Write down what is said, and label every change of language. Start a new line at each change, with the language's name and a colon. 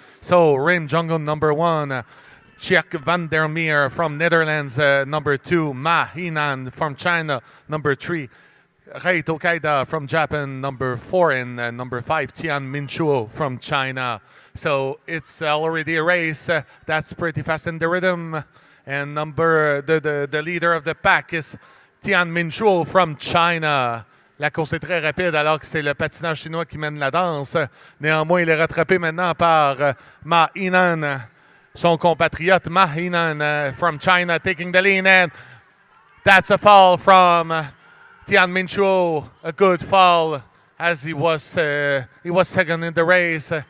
English: So Rim Jong-un number 1, Chiak van der Meer from Netherlands number 2, Ma Hinan from China number 3, Rei Tokaida from Japan number 4, and number 5 Tian Minchuo from China. So it's already a race that's pretty fast in the rhythm, and the leader of the pack is Tian Minchuo from China.
French: La course est très rapide alors que c'est le patinage chinois qui mène la danse. Néanmoins, il est rattrapé maintenant par Ma Hinan,
English: son compatriote Ma Hinan from China, taking the lead, and that's a fall from Tian Minchuo, a good fall as he was second in the race.